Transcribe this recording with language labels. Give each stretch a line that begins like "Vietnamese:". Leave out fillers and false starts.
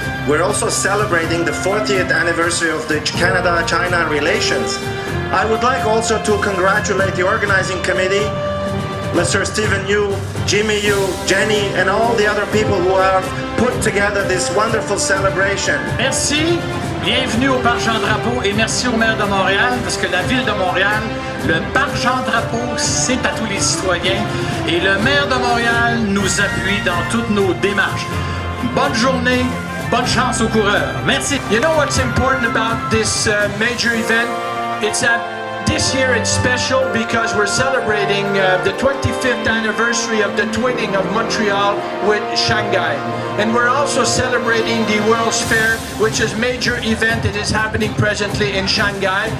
English: We're also celebrating the 40th anniversary of the Canada-China relations. I would like also to congratulate the organizing committee, Mr. Stephen Yu, Jimmy Yu, Jenny, and all the other people who have put together this wonderful celebration.
French: Merci, bienvenue au Parc Jean-Drapeau et merci au maire de Montréal, parce que la ville de Montréal, le Parc Jean-Drapeau, c'est à tous les citoyens et le maire de Montréal nous appuie dans toutes nos démarches. Bonne journée, bonne chance aux coureurs. Merci.
English: You know what's important about this major event? It's that this year it's special because we're celebrating the 25th anniversary of the twinning of Montreal with Shanghai. And we're also celebrating the World's Fair, which is a major event that is happening presently in Shanghai.